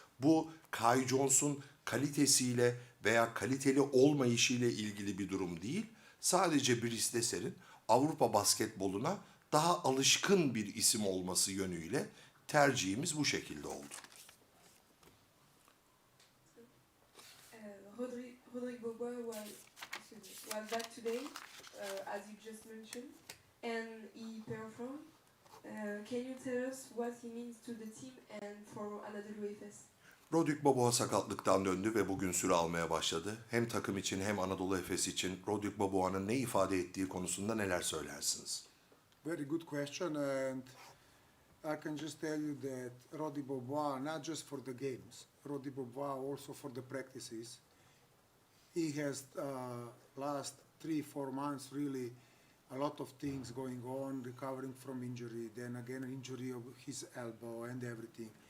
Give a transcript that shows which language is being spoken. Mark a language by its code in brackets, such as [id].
[tr] Bu Kai Jones'un kalitesiyle veya kaliteli olmayışıyla ilgili bir durum değil. Sadece Brice Desser'in Avrupa basketboluna daha alışkın bir isim olması yönüyle tercihimiz bu şekilde oldu. [en] Rodrigo was back today, as you just mentioned, and he performed. Can you tell us what he means to the team and for Anadolu Efes? [tr] Rodrigo Boboa sakatlıktan döndü ve bugün süre almaya başladı. Hem takım için hem Anadolu Efes için Rodrigo Boboa'nın ne ifade ettiği konusunda neler söylersiniz? [en] Very good question, and I can just tell you that Rodi Boboa, not just for the games, Rodi Boboa also for the practices. He has last 3-4 months really a lot of things going on, recovering from injury, then again an injury of his elbow and everything.